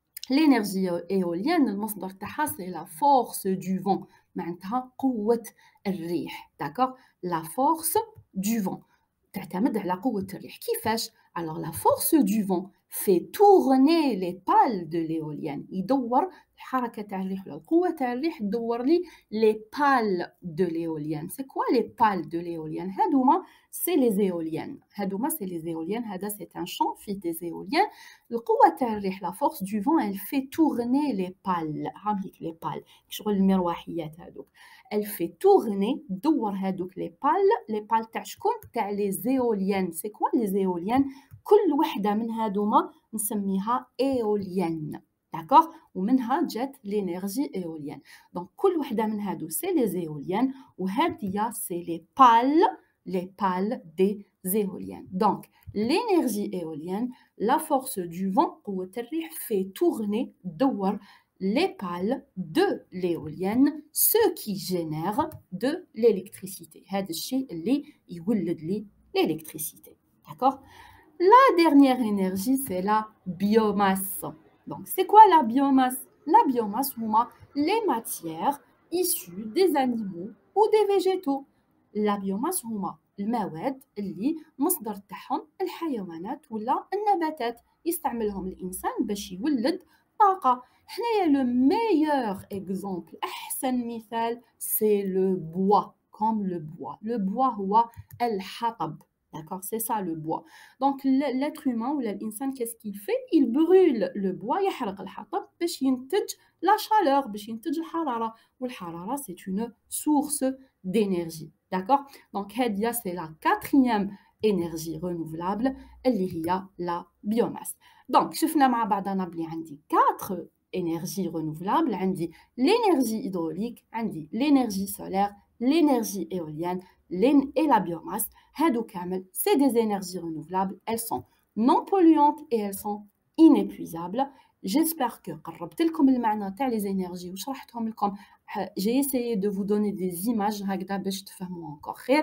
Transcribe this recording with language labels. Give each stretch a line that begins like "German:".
French: L'énergie éolienne,
Arabic: المصدر تاعها
French: c'est la force du vent.
Arabic: معناتها قوة الريح.
French: D'accord? La force du vent.
Arabic: تعتمد على قوة الريح. كيفاش؟
French: Alors la force du vent fait tourner les pales de l'éolienne.
Arabic: يدور الحركة تاع الريح ولا القوة تاع الريح تدور لي les pales de l'éolienne.
French: C'est quoi les pales de l'éolienne?
Arabic: هادوما
French: c'est les éoliennes.
Arabic: هادوما
French: c'est les éoliennes.
Arabic: هذا
French: c'est un champ
Arabic: فيه
French: des éoliennes.
Arabic: القوة تاع الريح
French: la force du vent elle fait tourner les pales.
Arabic: هاهيك
French: les pales.
Arabic: شغل المروحيات هادوك.
French: Elle fait tourner
Arabic: دور هادوك
French: les pales
Arabic: تاع شكون؟ تاع
French: les éoliennes. C'est quoi les éoliennes?
Arabic: كل وحدة من هادوما نسميها éolienne.
French: D'accord?
Arabic: ومنها جات
French: l'énergie éolienne. Donc
Arabic: كل وحدة من هادو
French: c'est les éoliennes
Arabic: وهادية
French: c'est les pales des éoliennes. Donc l'énergie éolienne, la force du vent
Arabic: قوة الريح
French: fait tourner
Arabic: دور
French: les pales de l'éolienne, ce qui génère de l'électricité.
Arabic: هذا الشيء اللي يولد لي l'électricité.
French: D'accord? La dernière énergie, c'est la biomasse. Donc, c'est quoi la biomasse? La biomasse, c'est les matières issues des animaux ou des végétaux. La biomasse, c'est
Arabic: المواد اللي مصدر تاعهم الحيوانات ولا النباتات يستعملهم الإنسان باش يولد طاقة. حنايا
French: le meilleur exemple,
Arabic: أحسن مثال,
French: c'est le bois, comme le bois. Le bois
Arabic: هو الحطب.
French: D'accord, c'est ça le bois. Donc l'être humain ou l'insan, qu'est-ce qu'il fait? Il brûle le bois,
Arabic: يحرق الحطب باش ينتج
French: la chaleur,
Arabic: باش ينتج الحرارة. والحرارة,
French: c'est une source d'énergie. D'accord? Donc
Arabic: هذه
French: c'est la quatrième énergie renouvelable
Arabic: اللي هي
French: la biomasse.
Arabic: Donc شفنا مع بعضنا بلي عندي 4 énergies renouvelables. عندي
French: l'énergie hydraulique, عندي l'énergie solaire, l'énergie éolienne et la biomasse. C'est des énergies renouvelables, elles sont non polluantes et elles sont inépuisables. J'espère que les énergies j'ai essayé de vous donner des images encore.